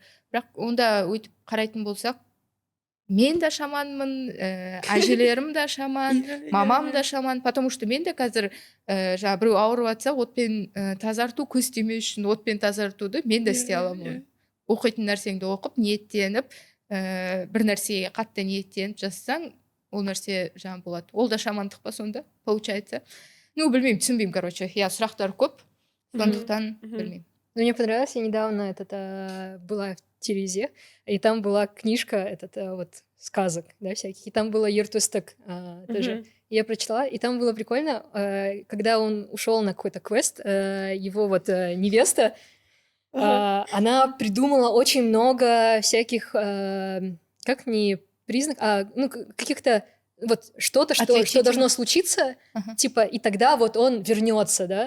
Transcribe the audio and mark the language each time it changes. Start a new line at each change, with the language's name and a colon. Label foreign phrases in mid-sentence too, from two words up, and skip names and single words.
Kazakh: Бірақ онда өйтіп қарайтын болсақ, мен де шаманмын, әжелерім де шаман, мамам да шаман,
Russian: потому что
Kazakh: мен де қазір жаңа біреу ауырып жатса отпен тазарту, көз тимеу үшін отпен тазартуды мен де істей аламын. Оқитын нәрсеңді оқып, ниеттеніп, бір нәрсеге қатты ниеттеніп жазсаң, ол нәрсе жаңа болады. Ол да шамандық па сонда, получается. Ну, білмеймін, түсінбеймін, короче. Я сұрақтар көп, сондықтан білмеймін.
Russian: Ну, мне понравилось, я недавно была в Терезе, и там была книжка вот сказок, да, всяких, и там было Ертусток тоже. Я прочитала, и там было прикольно, когда он ушел на какой-то квест, его вот невеста, она придумала очень много всяких, как не признаков, ну, каких-то вот что-то, что должно случиться, типа, и тогда вот он вернется, да.